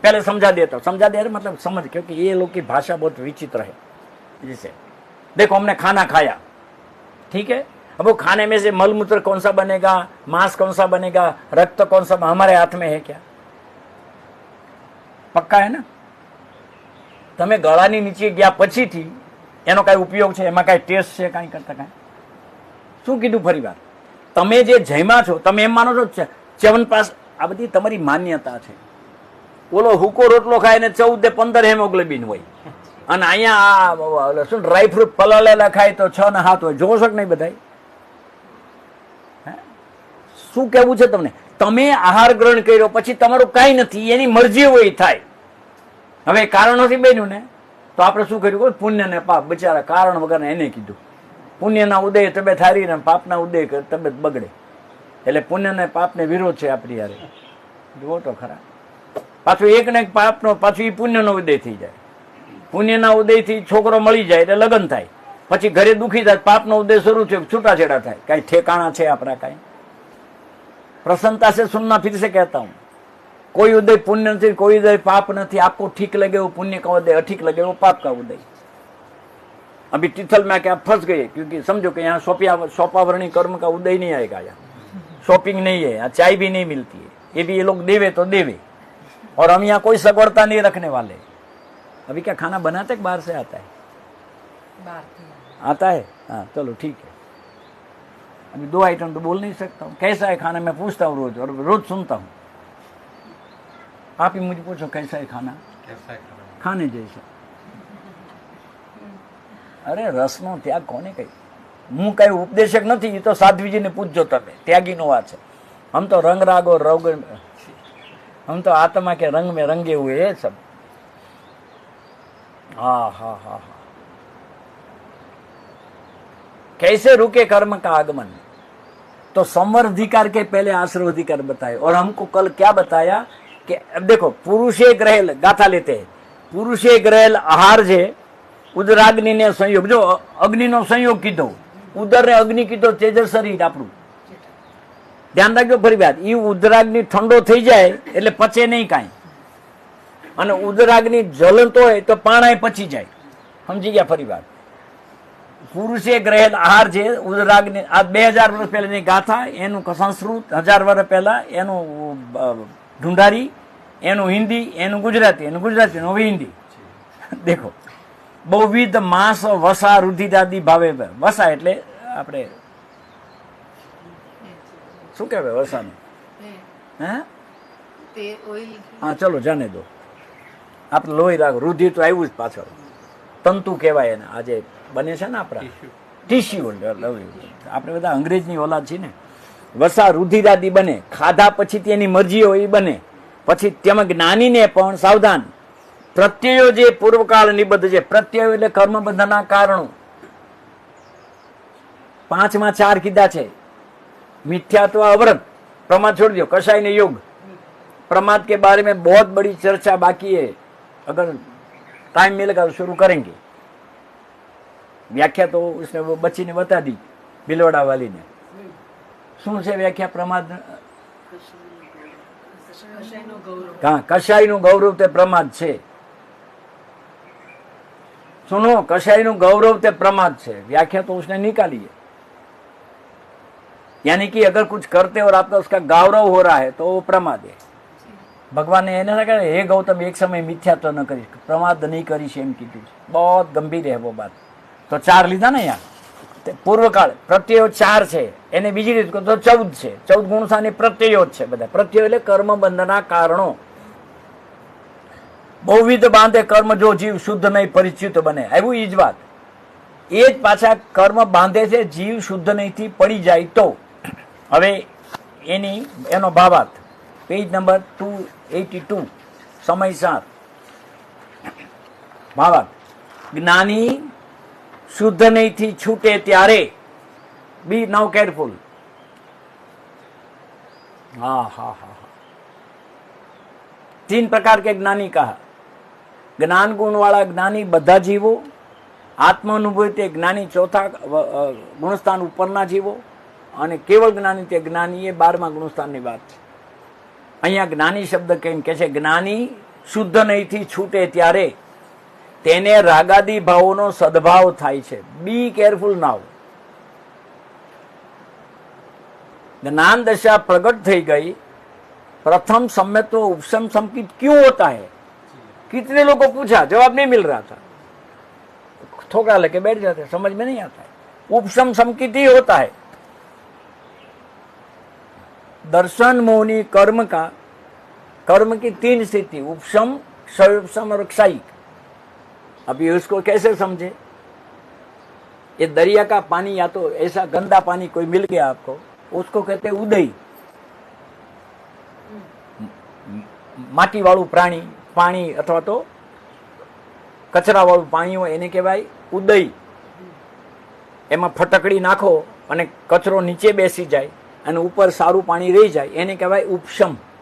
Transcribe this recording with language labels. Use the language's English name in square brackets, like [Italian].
[Hindi] पहले समझा देता हूं, समझा दे मतलब समझ, क्योंकि ये लोग की भाषा बहुत विचित्र है। जैसे देखो, हमने खाना खाया, ठीक है, अब वो खाने में से मलमूत्र कौन सा बनेगा, मांस कौन सा बनेगा, रक्त कौन सा, हमारे हाथ में है क्या? पक्का है ना? [Gujarati] તમે ગળાની નીચે ગયા પછીથી એનો કઈ ઉપયોગ છે? એમાં કઈ ટેસ્ટ છે? કઈ કરતા કઈ? શું કીધું ફરી વાર? તમે જે જમ્યા છો, તમે એમ માનો છો ચ્યવનપ્રાશ? આ બધી તમારી માન્યતા છે। ઓલો હુકો રોટલો ખાય ને 14 15 હેમોગ્લોબિન હોય, અને અહીંયા શું ડ્રાય ફ્રૂટ પલાળેલા ખાય તો 6 ને 7 હોય। જોવો છો કે નહીં બધાય? શું કહેવું છે તમને? તમે આહાર ગ્રહણ કર્યો પછી તમારું કાંઈ નથી, એની મરજી હોય થાય। હવે કારણોથી બન્યું ને, તો આપણે શું કર્યું? પુણ્ય ને પાપ, બિચારા કારણ વગર એને કીધું। પુણ્યના ઉદય તબિયત હારી ને પાપના ઉદય તબિયત બગડે, એટલે પુણ્ય ને પાપ ને વિરોધ છે આપણી યારે। જુઓ તો ખરા, પાછું એક ને એક પાપનો, પાછું એ પુણ્યનો ઉદય થઈ જાય। પુણ્યના ઉદયથી છોકરો મળી જાય એટલે લગ્ન થાય, પછી ઘરે દુખી થાય, પાપનો ઉદય શરૂ થયો, છૂટાછેડા થાય। કાંઈ ઠેકાણા છે આપણા? કાંઈ [Hindi] प्रसन्नता से सुनना। फिर से कहता हूं, कोई उदय पुण्य नहीं, कोई उदय पाप नहीं। आपको ठीक लगे वो पुण्य का उदय, अठीक लगे वो पाप का उदय। अभी तिथल में क्या फंस गए, क्योंकि समझो कि यहाँ शोपावरणी कर्म का उदय नहीं आएगा। यहाँ शॉपिंग नहीं है, यहाँ चाय भी नहीं मिलती है, ये भी ये लोग देवे तो देवे, और हम यहाँ कोई सगवड़ता नहीं रखने वाले। अभी क्या खाना बनाते बाहर से आता है? आता है, हाँ चलो ठीक है। अभी 2 आइटम तो बोल नहीं सकता हूँ। कैसा है खाना मैं पूछता हूँ रोज, और रोज सुनता हूँ। आप ही मुझे पूछो कैसा है खाना? कैसा है खाने जैसा? [Gujarati] अरे रसनो त्याग कोने कही? હું કઈ ઉપદેશક નથી, એ તો સાધ્વીજીને પૂછજો તમે, ત્યાગીનો વાત છે। [Hindi] हम तो रंग राग और रोग, हम तो आत्मा के रंग में रंगे हुए है सब। हाँ हाँ हाँ हाँ। कैसे रुके कर्म का आगमन? तो संवर्धिकार के पहले आश्रवाधिकार बताए। और हमको कल क्या बताया कि अब देखो, [Gujarati] पुरुषे ग्रहेल, गाथा लेते हैं, पुरुषे ग्रहेल आहार जे उदराग्नि ने संयोग, जो अग्नि नो संयोग कीधो, उदर ने अग्नि कीधो, तेजस शरीर आपणुं। ध्यान राखજો ફરી વાત, ઈ ઉદરાગ્નિ ઠંડો થઈ જાય એટલે પચે નહીં કાંઈ, અને ઉદરાગ્નિ જ્વલંતો હોય તો પાણાય પચી જાય। સમજી ગયા ફરી વાત? પુરુષે ગ્रहेલ આહાર છે ઉદરાગ્નિ, આ 2000 વર્ષ પહેલાની ગાથા, એનું સંસ્કૃત 1000 વર્ષ પહેલા, એનું ઢુંઢારી, એનું હિન્દી, એનું ગુજરાતી, એનું હિન્દી। દેખો, બહુવિધ માસ વસા રુધિરાદિ ભાવે, વસા એટલે આપણે શું કહેવાય વસાને? હે, હા ચલો જાને દો, આપણે લોહી રાખ, રુધિર તો આવ્યું જ પાછળ, તંતુ કહેવાય એને। આજે બને છે ને આપણા ટીસ્યુ, આપણે બધા અંગ્રેજની ઓલાદ છે ને। વસા રુધિરાદિ બને, ખાધા પછી તેની મરજી હોય એ બને। પછી તેમાં જ્ઞાનીને પણ સાવધાન, પ્રત્યયો જે પૂર્વકાળ નિબદ્ધ છે, પ્રત્યયો એટલે કર્મબંધના કારણો, 5 માં 4 કીધા છે। [Hindi] मिथ्यात्व अवरत, प्रमाद छोड़ दियो, कषाय ने योग। प्रमाद के बारे में बहुत बड़ी चर्चा बाकी है, अगर टाइम मिलेगा तो शुरू करेंगे। [Gujarati] વ્યાખ્યા તો [Hindi] उसने वो बच्ची ने बता दी ભીલવાડા વાલીને. [Gujarati] શું છે વ્યાખ્યા પ્રમાદ? હા, કશાયનું ગૌરવ તે પ્રમાદ છે. [Hindi] सुनो, [Gujarati] कशायનું गौरव ते प्रमाद છે. [Hindi] व्याख्या तो उसने निकाली है. यानी कि अगर कुछ करते और आपका उसका गौरव हो रहा है तो वो प्रमाद है. भगवान ने [Gujarati] એને કહે હે ગૌતમ એક સમય મિથ્યાત્વ ન કરીશ, પ્રમાદ નહીં કરીશ એમ કીધું છે. બહુ ગંભીર [Hindi] है वो बात. [Gujarati] તો 4 લીધા ને યાર. પૂર્વકાળ પ્રત્યયો 4 છે, એને બીજી રીતે તો 14 છે. 14 ગુણસાની પ્રત્યયો જ છે બધા. પ્રત્યયો એટલે કર્મ બંધના કારણો. બહુવિધ બાંધે કર્મ જો જીવ શુદ્ધ નહીં પરિચિત બને, એવું ઈ જ વાત. એ જ પાછા કર્મ બાંધે છે જીવ શુદ્ધ નહીંથી પડી જાય તો. હવે એનો ભાવાર્થ પેજ નંબર 282 સમય 7. ભાવાર્થ જ્ઞાની શુદ્ધ નહીંથી છૂટે ત્યારે [English] Be now careful. [Hindi] हाँ हाँ हाँ, 3 प्रकार के ज्ञानी कहा. ज्ञान गुण वाला ज्ञानी [Gujarati] બધા જીવો, આત્માનુભૂતિ તે જ્ઞાની ચોથા ગુણસ્થાન ઉપરના જીવો, અને કેવળ જ્ઞાની તે જ્ઞાની એ 12મા ગુણસ્થાનની વાત છે. અહીંયા જ્ઞાની શબ્દ કેમ કે છે? જ્ઞાની શુદ્ધ નહીંથી છૂટે ત્યારે તેને રાગાદી ભાવોનો સદભાવ થાય છે. [English] Be careful now. [Hindi] ज्ञान दशा प्रकट [Gujarati] થઈ ગઈ. [Hindi] प्रथम समय तो उपशम संकित क्यों होता है? कितने लोगों को पूछा, जवाब नहीं मिल रहा था. ठोका लेके बैठ जाते, समझ में नहीं आता है. उपशम संकित ही होता है. दर्शन मोहनी कर्म का, कर्म की 3 स्थिति, उपशम, क्षयोपशम और क्षयिक. अभी उसको कैसे समझे? ये दरिया का पानी या तो ऐसा गंदा पानी कोई मिल गया आपको, उसको कहते हैं उदय. [Gujarati] माटी वाળું પાણી અથવા તો કચરા વાળું પાણી હોય એને કહેવાય ઉદય. એમાં ફટકડી નાખો અને કચરો નીચે બેસી જાય અને ઉપર સારું પાણી રહી જાય એને કહેવાય ઉપશમ.